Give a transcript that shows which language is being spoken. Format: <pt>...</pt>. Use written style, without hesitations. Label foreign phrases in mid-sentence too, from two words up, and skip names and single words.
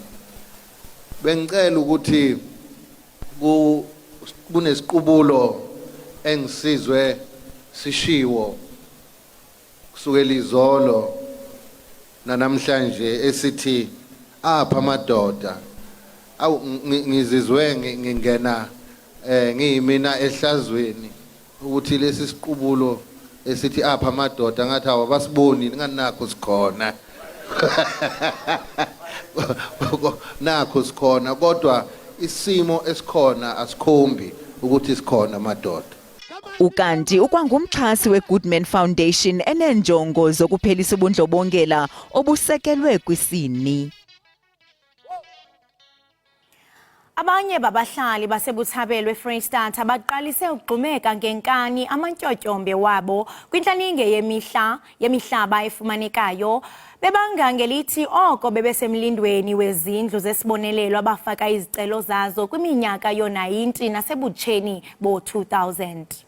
<zu>Bengicela ukuthi kunesiqubulo engisizwe sishiwo kusukela izolo namhlanje esithi apha amadoda awu ngizizwe ngingena ngiyimina ehlazweni ukuthi lesi siqubulo esithi apha amadoda ngathi awabasiboni nganakho sikhona. Nakho sikhona kodwa isimo esikhona asikhombi ukuthi sikhona amadoda.</zu> <xh>Ukanti ukwangumxhasi weGoodman Foundation enenjongo zokuphelisa ubundlobongela obusekelwe kwisini. Abanye babahlali basebuthabelwe eFreystata baqalise ukugxumeka ngenkani amantyotyombe wabo kwinhlaninge yemihlaba efumanekayo bebanga ngelithi oko bebesemlindweni wezindlu zesibonelelo abafaka izicelo zazo kwiminyaka yo-90 nasebutsheni bo-2000.</xh>